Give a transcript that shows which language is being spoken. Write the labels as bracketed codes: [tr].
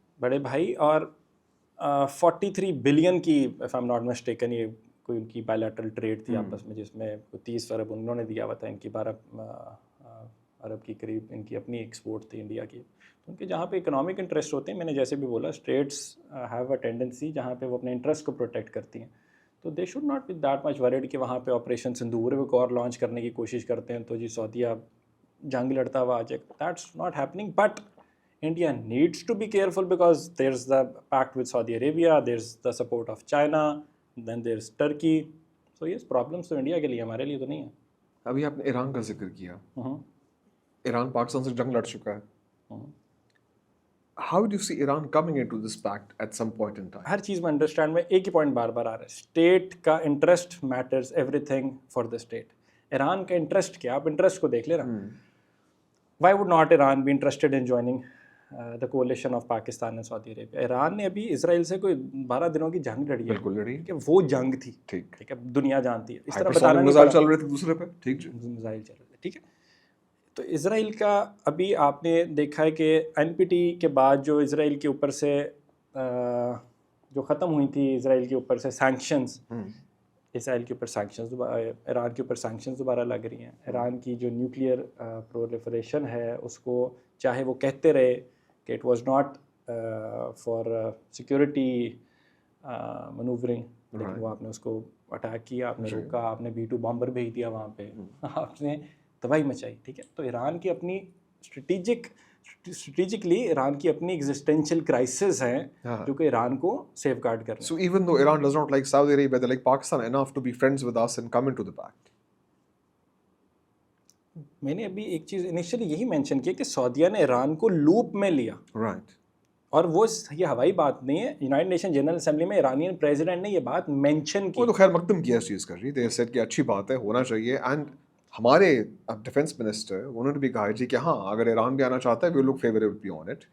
[hi] बड़े भाई, और 43 बिलियन की, [en] if I'm not mistaken, [hi] ये कोई उनकी बायलैटरल ट्रेड थी आपस में, जिसमें 30 अरब उन्होंने दिया हुआ था, इनकी 12 अरब की करीब इनकी अपनी एक्सपोर्ट थी इंडिया की. उनके जहाँ पे इकोनॉमिक इंटरेस्ट होते हैं, मैंने जैसे भी बोला, [en] states have a tendency [hi] जहाँ पे वो अपने इंटरेस्ट को प्रोटेक्ट करती हैं, तो [en] they should not be that much worried [hi] कि वहाँ पे ऑपरेशन सिंदूर एक और लॉन्च करने की कोशिश करते हैं तो जी सऊदीया जंग लड़ता हुआ आ जाए. [en] That's not happening. But India needs to be careful because there's the pact with Saudi Arabia, there's the support of China, then there's Turkey. So yes, problems [hi] तो इंडिया के लिए, हमारे लिए तो नहीं है. अभी आपने ईरान का जिक्र किया. ईरान पाकिस्तान से जंग लड़ चुका है. [en] How do you see Iran coming into this pact at some point in time? [hi] हर चीज़ में अंडरस्टैंड में एक ही पॉइंट बार बार आ रहा है, स्टेट का interest [en] Matters everything for the state. [hi] Iran का इंटरेस्ट क्या, आप इंटरेस्ट को देख लेना. [en] Why would not Iran be interested in joining the coalition of Pakistan and Saudi Arabia? [hi] Iran ने अभी इसराइल से कोई 12 दिनों की जंग लड़ी है. बिल्कुल लड़ी कि वो जंग थी. ठीक है, दुनिया जानती है. इस तरह बताना नहीं, मिसाइल चल रहे थे दूसरे पे. ठीक जी, मिसाइल चल रहे थे. ठीक है, तो इसराइल का अभी आपने देखा है कि एनपीटी के बाद जो इसराइल के ऊपर से जो ख़त्म हुई थी इसराइल के ऊपर से सैंक्शंस, इसराइल के ऊपर सैंक्शंस, ईरान के ऊपर सैंक्शंस दोबारा लग रही हैं. ईरान की जो न्यूक्लियर प्रोलिफरेशन है उसको, चाहे वो कहते रहे कि [en] it was not for security manoeuvring, [hi] लेकिन वो आपने उसको अटैक किया, आपने रोका, आपने B-2 बॉम्बर भेज दिया वहाँ पे, आपने तबाही मचाई. ठीक है, तो ईरान की अपनी स्ट्रेटेजिकली ईरान की अपनी एग्जिस्टेंशियल क्राइसिस हैं जो कि ईरान को सेफगार्ड कर रहे हैं. [en] So even though Iran does not like Saudi Arabia, they like Pakistan enough to be friends with us and come into the pact. [hi] मैंने अभी एक चीज़ इनिशियली यही मेंशन किया कि सऊदीया ने ईरान को लूप में लिया. [en] Right. [hi] और वो ये हवाई बात नहीं है. यूनाइटेड नेशन जनरल असेंबली में ईरानियन प्रेसिडेंट ने ये बात मेंशन की. वो तो खैर मकदम किया इस चीज़ कर रही. दे सेड कि अच्छी बात है, होना चाहिए. एंड हमारे अब डिफेंस मिनिस्टर उन्होंने भी कहा जी कि हाँ, अगर ईरान भी आना चाहता है [en] We look favourable be on it.